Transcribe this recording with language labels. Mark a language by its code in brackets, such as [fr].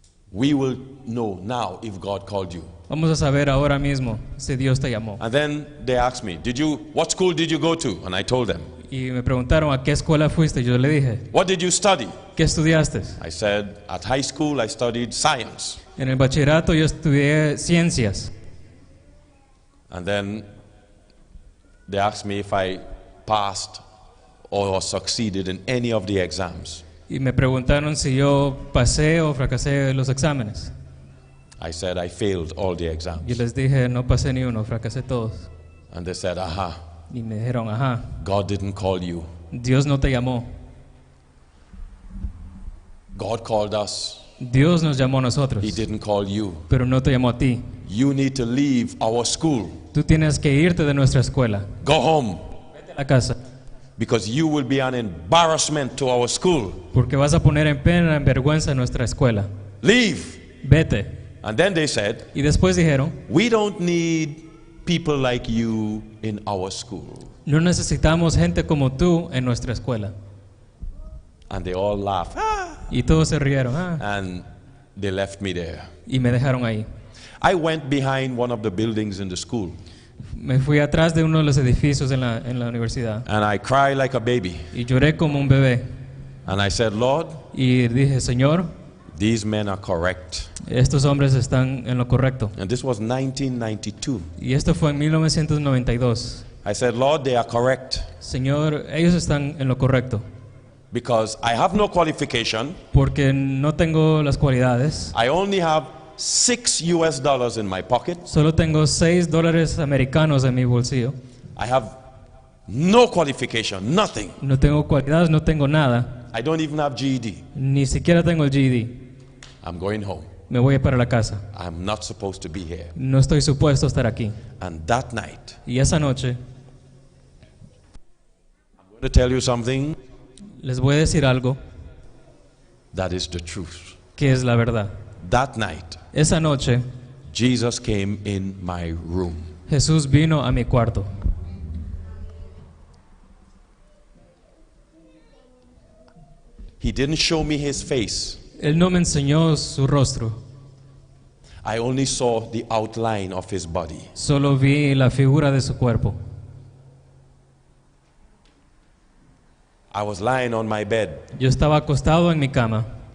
[en] We will know now if God called you. [es] Vamos a saber ahora mismo si Dios te llamó. [en] And then they asked me, what school did you go to? And I told them. [es] Y me preguntaron, ¿a qué escuela fuiste? Yo le dije, [en] What did you study? [es] ¿qué estudiaste? [en] I said, at high school I studied science. [es] En el bachillerato yo estudié ciencias. [en] And then they asked me if I passed or succeeded in any of the exams. [es] Y me preguntaron si yo pasé o fracasé los exámenes. [en] I said I failed all the [es] Yo [en] exams. [es] les dije, no pasé ni uno, fracasé todos. [en] And they said, aha, [es] Y me dijeron, ajá, [en] God didn't call you. [es] Dios no te llamó. [en] God called us. [es] Dios nos llamó a nosotros, [en] He didn't call you. [es] pero no te llamó a ti. [en] You need to leave our school. [es] Tú tienes que irte de nuestra escuela, [en] Go home. [es] vete a la casa, [en] Because you will be an embarrassment to our school. [es] porque vas a poner en pena, en vergüenza nuestra escuela. [en] Leave. [es] Vete. [en] And then they said, [es] Y después dijeron, [en] we don't need people like you in our school. [es] no necesitamos gente como tú en nuestra escuela. [en] And they all laughed. [es] Y todos se rieron, [en] And they left me there. [es] y me dejaron ahí. [en] I went behind one of the buildings in the school. [es] Me fui atrás de uno de los edificios en la universidad [en] And I cried like a baby. [es] y lloré como un bebé. [en] And I said, Lord, [es] Y dije, Señor, [en] these men are correct. [es] estos hombres están en lo correcto. [en] And this was 1992. [es] Y esto fue en 1992. [en] I said, Lord, they are correct. [es] Señor, ellos están en lo correcto. [en] Because I have no qualification. [es] Porque no tengo las cualidades. [en] I only have $6 in my pocket. [es] Solo tengo $6 americanos en mi bolsillo. [en] I have no qualification, nothing. [es] No tengo cualidades, no tengo nada. [en] I don't even have GED. [es] Ni siquiera tengo el GED. [en] I'm going home. [es] Me voy para la casa. [en] I'm not supposed to be here. [es] No estoy supuesto a estar aquí. [en] And that night, [es] Y esa noche, [en] I'm going to tell you something [es] les voy a decir algo [en] that is the truth. [es] que es la verdad. [en] That night, [es] Esa noche, [en] Jesus came in my room. [es] Jesús vino a mi cuarto. [en] He didn't show me his face. [es] Él no me enseñó su rostro. [en] I only saw the outline of his body. [es] Solo vi la figura de su cuerpo. [en] I was lying on my bed, [es] Yo estaba acostado en mi cama